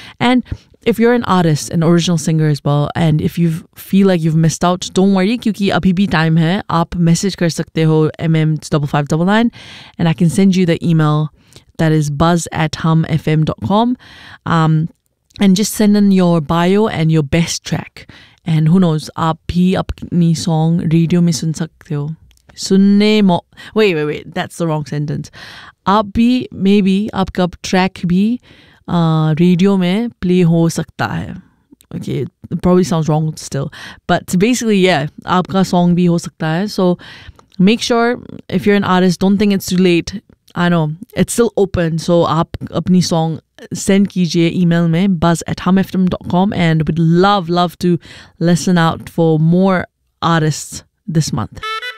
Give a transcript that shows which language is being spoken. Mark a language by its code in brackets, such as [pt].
[en] And if you're an artist, an original singer as well, and if you feel like you've missed out, don't worry, [hi] क्योंकि अभी भी time है. Aap message kar sakte ho [en] mm5599, and I can send you the email that is buzz@humfm.com, and just send in your bio and your best track. And who knows, [hi] आप भी अपनी song radio में सुन सकते हो. सुने मो. [en] Wait. That's the wrong sentence. [hi] आप भी maybe आपका track भी radio में play हो सकता है. [en] Okay, it probably sounds wrong still, but basically, yeah, [hi] आपका song भी हो सकता है. [en] So make sure, if you're an artist, don't think it's too late. I know it's still open. So [hi] aap apni song send kijiye email mein [en] buzz@humfm.com, and we'd love to listen out for more artists this month.